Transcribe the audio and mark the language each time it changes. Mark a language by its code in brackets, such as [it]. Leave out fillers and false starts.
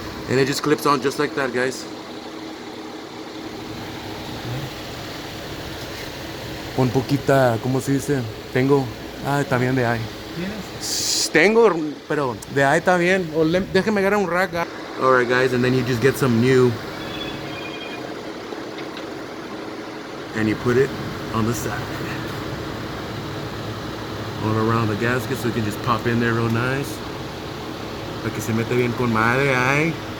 [en] And it just clips on just like that, guys. [es] Con poquita, ¿cómo se dice? Tengo. Está bien de ahí. ¿Tienes? Tengo, pero de ahí está bien. Déjeme agarrar un rack. [en] Alright, guys, and then you just get some new. And you put it on the side. All around the gasket so you can just pop in there real nice. [es] Para que se mete bien con madre ahí.